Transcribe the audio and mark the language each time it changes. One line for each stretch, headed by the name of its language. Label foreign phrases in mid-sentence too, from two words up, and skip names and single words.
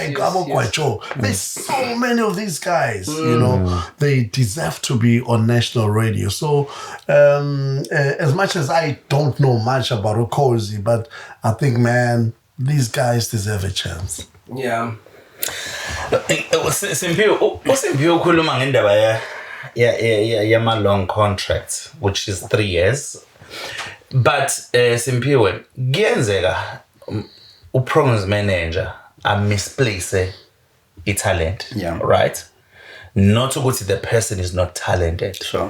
English: like yes, Abu yes.
Zulu: Kwacho.
English: There's so many of these guys, you know, they deserve to be on national radio. So as much as I don't know much about Ukhozi, but I think, man, these guys deserve a chance. Yeah. Simpiwe
Zulu: ukhuluma ngendaba yama
English: long contract, which is 3 years. But Simpiwe, kuyenzeka programs manager misplace talent, right? Not ukuthi the person is not talented. Sure.